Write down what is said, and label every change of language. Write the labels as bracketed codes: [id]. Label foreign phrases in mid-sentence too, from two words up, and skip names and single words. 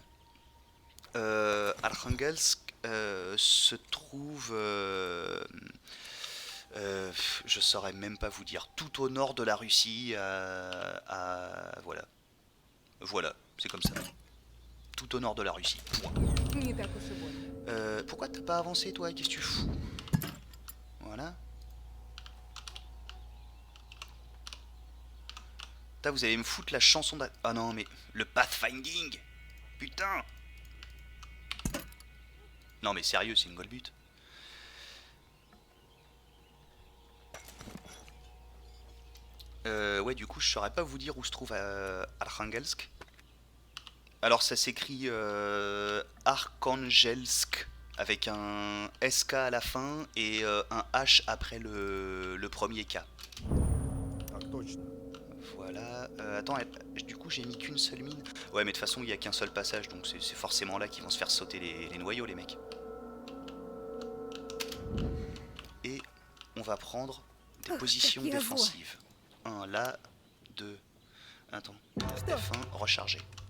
[fr] Arkhangelsk se trouve, je saurais même pas vous dire, tout au nord de la Russie, voilà, c'est comme ça, tout au nord de la Russie. Point. [ru] Не так уж и больно. [fr] Pourquoi t'as pas avancé toi? Qu'est-ce que tu fous? Voilà. Putain, vous allez me foutre la chanson de... Ah non mais le pathfinding. Putain. Non mais sérieux, c'est une [en] goal but. [fr] Ouais, du coup, je saurais pas vous dire où se trouve Arkhangelsk. Alors, ça s'écrit Arkhangelsk avec un SK à la fin et un H après le premier K. [ru] Так точно. [fr] Voilà. Attends, du coup, j'ai mis qu'une seule mine. Ouais, mais de toute façon, il n'y a qu'un seul passage, donc c'est forcément là qu'ils vont se faire sauter les noyaux, les mecs. Et on va prendre des positions [ru] какие [fr] défensives. 1 là, 2. Attends, F1, recharger.